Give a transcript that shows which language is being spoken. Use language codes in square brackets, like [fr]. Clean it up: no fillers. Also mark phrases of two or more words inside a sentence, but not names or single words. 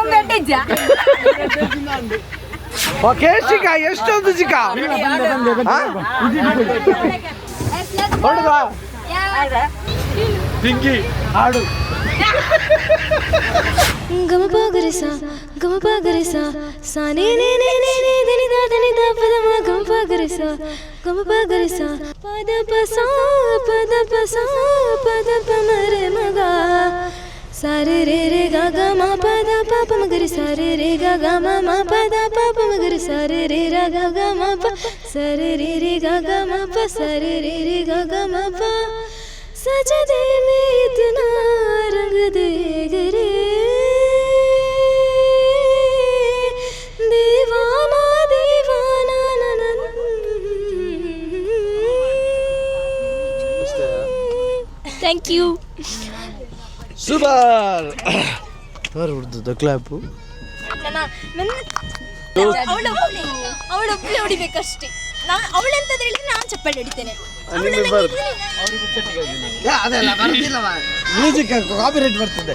[kn] ಚಿಕ್ಕ ಎಷ್ಟೊಂದು ಚಿಕ್ಕ ಹಿಂಗಿ ಹಾಡು. ಗಮಪ ಗರಿಸ ಗಮಪ ಗರಿಸ ಸಾನೇ ನೇ ನೇ ನೇ ನೇ ದನಿದ ದನಿದ ಪದಮ ಗಮಪ ಗರಿಸ ಗಮಪ ಗರಿಸ ಪದ ಪಸ ಪದ ಪಸ ಪದ ಪಮರೆ ಮಗ ಸಾರೆ ರೇ ರೇ ಗ ಗ ಮ ಪದ ಪ ಪ ಮಗರಿ ಸಾರೆ ರೇ ಗ ಗ ಮ ಮ ಪದ ಪ ಪ ಮಗರಿ ಸಾರೆ ರೇ ರ ಗ ಗ ಮ ಪ ಸರೆ ರೇ ರೇ ಗ ಗ ಮ ಪ ಸರೆ ರೇ ರೇ ಗ ಗ ಮ ಪ [hi] सजदे में इतना रंग दे गरे दीवाना दीवाना ननन. [en] Thank you. [kn] ಸೂಪರ್. ಯಾರು ಹೊಡೆದದ್ದು ಕ್ಲಾಪು? ಅವಳೊಬ್ಬಳೆ ಹೊಡಿಬೇಕಷ್ಟೇ. ಅವಳಂತಂದ್ರೆ ಹೇಳಿದ್ರೆ ನಾನು ಚಪ್ಪಾಳೆ ಹೊಡಿತೇನೆ. [en] music copyright [kn] ಬರ್ತದೆ.